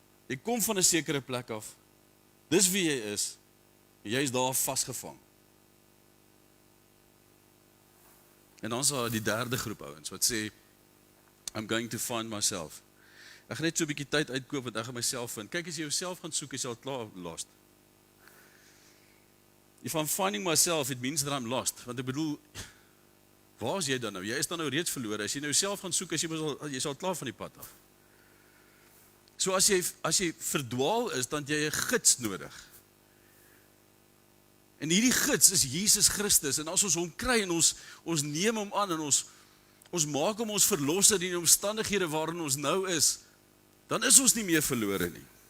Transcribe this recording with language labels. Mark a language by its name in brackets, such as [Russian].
[Afrikaans] Jy kom van 'n sekere plek af. Dis wie jy is. Jy is daar vasgevang. En dan is daar die derde groep ouens wat sê, [English] I'm going to find myself. [Afrikaans] Ek gaan net so 'n bietjie tyd uitkoop want ek gaan myself vind. Kyk, as jy jouself gaan soek, is jy al klaar lost. [English] If I'm finding myself, it means that I'm lost. [Afrikaans] Want ek bedoel, waar is jy dan nou? Jy is dan nou reeds verlore. As jy nou self gaan soek, jy is al klaar van die pad af. So as jy verdwaal is, dan het jy 'n gids nodig. En hierdie gids is Jesus Christus. En as ons hom kry en ons neem hom aan en ons maak hom ons verlosser in die omstandighede waarin ons nou is, dan is ons nie meer verlore nie.